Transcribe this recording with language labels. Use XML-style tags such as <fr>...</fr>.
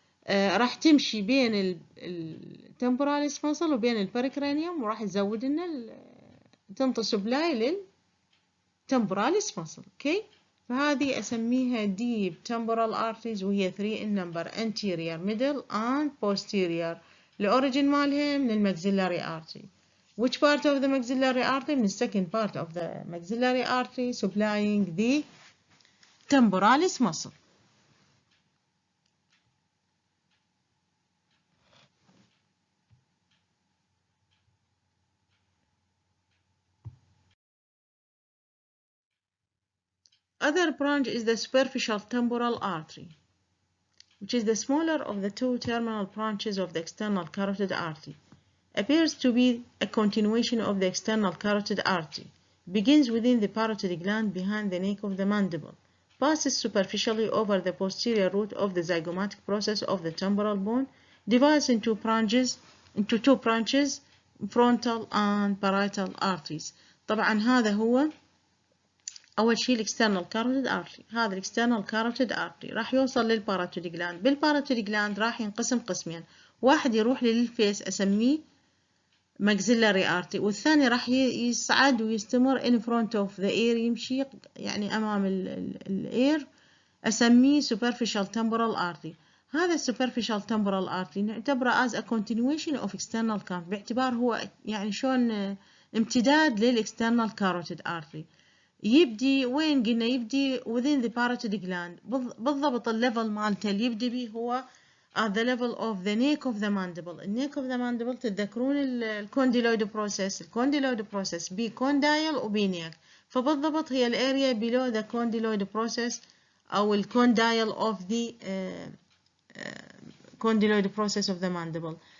<ar>راح تمشي بين التمبوراليس ماسل وبين البريكرانيوم، وراح تزود لنا تنطي سبلاي للتمبوراليس ماسل.</ar> <en>okay,</en> <ar>فهذه اسميها</ar> <en>deep temporal arteries، وهي 3 in number: anterior, middle and posterior.</en> <ar>الاوريجين مالها من الماكسيلاري artery.</ar> <en>Which part of the maxillary artery؟</en> <ar>من</ar> <en>second part of the maxillary artery supplying the temporalis muscle. Other branch is the superficial temporal artery, which is the smaller of the two terminal branches of the external carotid artery. Appears to be a continuation of the external carotid artery. Begins within the parotid gland behind the neck of the mandible. Passes superficially over the posterior root of the zygomatic process of the temporal bone. Divides into two branches, frontal and parietal arteries.</en> <ar>طبعا هذا هو أول شيء الإكسترنال كاروتيد آرتري. هذا الإكسترنال كاروتيد آرتري راح يوصل للباراتيد جلاند. بالباراتيد جلاند راح ينقسم قسمين، واحد يروح للفيس أسميه maxillary artery، والثاني راح يصعد ويستمر</ar> <en>in front of the ear،</en> <ar>يمشي يعني أمام الإير، أسميه superficial temporal artery. هذا superficial temporal artery نعتبره</ar> <en>as a continuation of external carotid،</en> <ar>باعتبار هو يعني شلون امتداد للإكسترنال كاروتيد آرتري. يبدي وين؟ قلنا يبدي</ar> <en>within the parotid gland.</en> <ar>بالضبط الليفل مالته اللي يبدي به هو</ar> <en>at the level of the neck of the mandible.</en> <ar>النيك of the mandible تتذكرون الكونديلويد بروسيس. الكونديلويد بروسيس بي كوندايل وبي نيك، فبالضبط هي الاريا below the condyloid process أو الكوندايل of the condyloid process of the mandible.</ar>